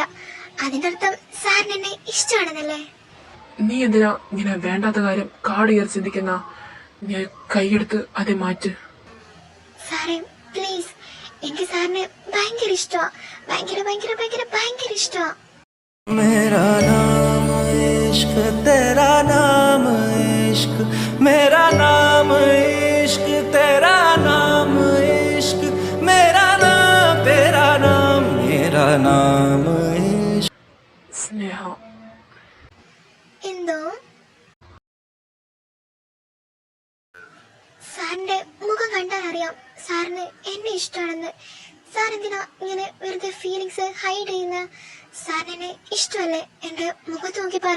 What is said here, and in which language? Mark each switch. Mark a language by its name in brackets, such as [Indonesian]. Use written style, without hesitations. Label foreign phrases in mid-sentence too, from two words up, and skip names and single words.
[Malayalam] അതിന്റെ അർത്ഥം സാറിന് എന്നെ ഇഷ്ടമാണെന്നല്ലേ? നീ എന്തിനാ ഇങ്ങനെ വേണ്ടാത്ത കാര്യം കാട് കയറി ചിന്തിക്കുന്ന? നീ കൈയെടുത്ത് അതെ മാറ്റ്. സാറേ പ്ലീസ്, എനിക്ക് സാറിനെ ഭയങ്കര ഇഷ്ടമാ, ഭയങ്കര ഭയങ്കര ഭയങ്കര ഭയങ്കര ഇഷ്ടമാ. [Hindi] मेरा नाम इश्क तेरा नाम इश्क मेरा नाम इश्क तेरा नाम इश्क मेरा नाम तेरा नाम मेरा नाम इश्क [Malayalam] സ്നേഹ, എന്തോ സാറിന്റെ മുഖം കണ്ടാൽ അറിയാം സാറിന് എന്നെ ഇഷ്ടമാണെന്ന്. സാർ എന്തിനാ ഇങ്ങനെ വെറുതെ [English] feelings hide [Malayalam] ചെയ്യുന്ന? സാറിന് എന്നെ ഇഷ്ടമല്ലേ? എന്റെ മുഖത്ത് നോക്കി പറ.